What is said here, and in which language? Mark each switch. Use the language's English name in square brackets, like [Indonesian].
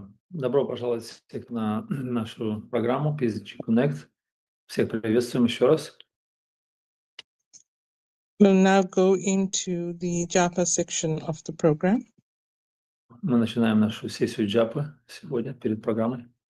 [Russian] Добро пожаловать всех на нашу программу PSG Connect. Всех приветствуем еще раз. [English] We'll now go into the Japa section of the program. [Russian] Мы начинаем нашу сессию Джапы сегодня перед программой.